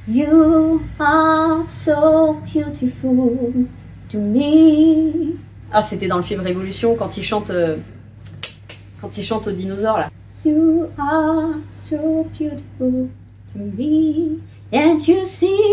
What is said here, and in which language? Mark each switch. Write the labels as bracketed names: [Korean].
[English] You are so beautiful to me. [French] Ah, c'était dans le film Révolution, quand il chante... Quand il chante aux dinosaures là. [English] You are so beautiful to me, and you see.